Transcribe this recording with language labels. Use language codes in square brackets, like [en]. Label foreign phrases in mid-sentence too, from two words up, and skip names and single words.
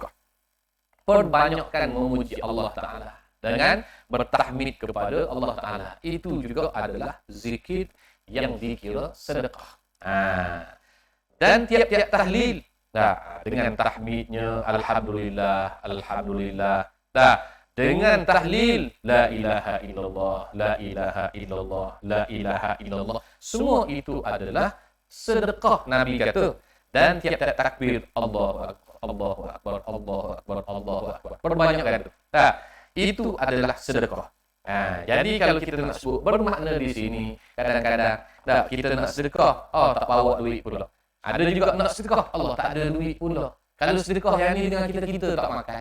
[ms] Perbanyakkan memuji Allah Taala dengan bertahmid kepada Allah Taala. Itu juga adalah zikir yang dikira sedekah. Dan tiap-tiap tahlil dengan tahmidnya [ar] الحمد لله الحمد لله. [ms] Dengan tahlil [ar] لا إله إلا الله لا إله إلا الله لا إله إلا الله. [ms] Semua itu adalah sedekah Nabi kata. Dan tiap-tiap takbir [ar] الله أكبر الله أكبر الله أكبر الله أكبر, Allahu akbar. [ms] Perbanyakkan itu. Itu adalah sedekah. Jadi kalau kita nak sebut bermakna di sini, kadang-kadang kita nak sedekah, tak bawa duit pula. Ada juga nak sedekah, Allah tak ada duit pula. Kalau sedekah yang ni dengan kita tak makan.